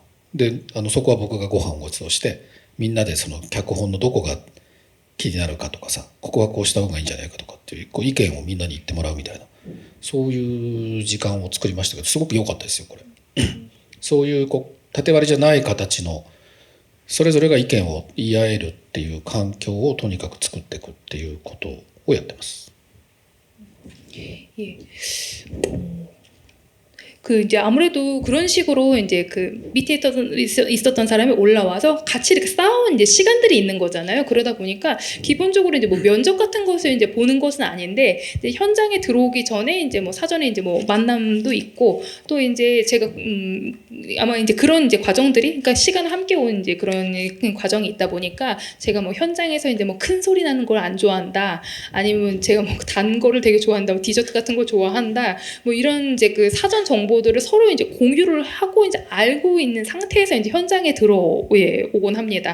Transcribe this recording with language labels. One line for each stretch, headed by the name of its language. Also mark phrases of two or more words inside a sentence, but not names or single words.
Japanese: でそこは僕がご飯をご馳走して、みんなでその脚本のどこが気になるかとかさ、ここはこうした方がいいんじゃないかとかっていう意見をみんなに言ってもらうみたいな、そういう時間を作りましたけど、すごく良かったですよこれ。そういう縦割りじゃない形のそれぞれが意見を言い合えるっていう環境をとにかく作っていくっていうことをやってます。
Korean: 예. 그 이제 아무래도 그런 식으로 이제 그 밑에 있었던 사람이 올라와서 같이 이렇게 싸운 이제 시간들이 있는 거잖아요. 그러다 보니까 기본적으로 이제 뭐 면접 같은 것을 이제 보는 것은 아닌데, 이제 현장에 들어오기 전에 이제 뭐 사전에 이제 뭐 만남도 있고, 또 이제 제가 아마 이제 그런 이제 과정들이, 그러니까 시간을 함께 온 이제 그런 과정이 있다 보니까, 제가 뭐 현장에서 이제 뭐 큰 소리 나는 걸 안 좋아한다, 아니면 제가 뭐 단 거를 되게 좋아한다, 뭐 디저트 같은 걸 좋아한다, 뭐 이런 이제 그 사전 정보들을 서로 이제 공유를 하고 이제 알고 있는 상태에서 이제 현장에 들어오곤 합니다.